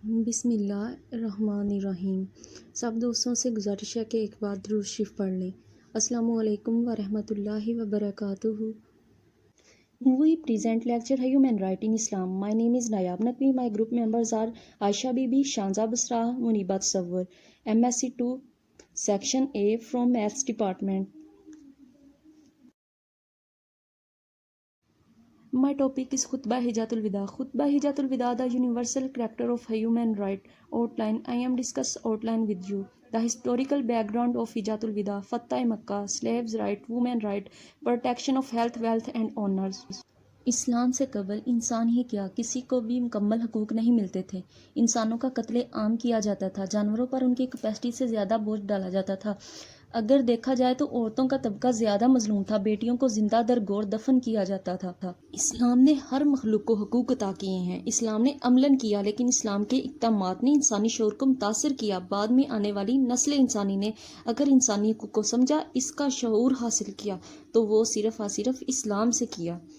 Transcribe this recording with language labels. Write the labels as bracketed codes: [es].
[ur] بسم اللہ الرحمن الرحیم۔ سب دوستوں سے گزارش ہے کہ ایک بار درود شریف پڑھ لیں۔ السلام علیکم ورحمۃ اللہ وبرکاتہ۔ [en] We present lecture Human Right in Islam. My name is Nayab Naqvi. My group members are Aisha Bibi, Shanza Basra, Munibat Sawar, MSc 2, Section A from Maths Department. My topic is Khutbah Hijatul Wida. Khutbah Hijatul Wida, the universal character of human right. Outline. I am discuss outline with you. The historical background of Hijatul Wida, Fatah Makkah, slaves' right, women right, protection of health, wealth and honors. [ur] اسلام سے قبل انسان ہی کیا کسی کو بھی مکمل حقوق نہیں ملتے تھے۔ انسانوں کا قتل عام کیا جاتا تھا، جانوروں پر ان کی کیپیسٹی سے زیادہ بوجھ ڈالا جاتا تھا۔ اگر دیکھا جائے تو عورتوں کا طبقہ زیادہ مظلوم تھا، بیٹیوں کو زندہ درگور دفن کیا جاتا تھا۔ اسلام نے ہر مخلوق کو حقوق عطا کیے ہیں۔ اسلام نے عملاً کیا، لیکن اسلام کے اقدامات نے انسانی شعور کو متاثر کیا۔ بعد میں آنے والی نسل انسانی نے اگر انسانی حقوق کو سمجھا، اس کا شعور حاصل کیا، تو وہ صرف اور صرف اسلام سے کیا۔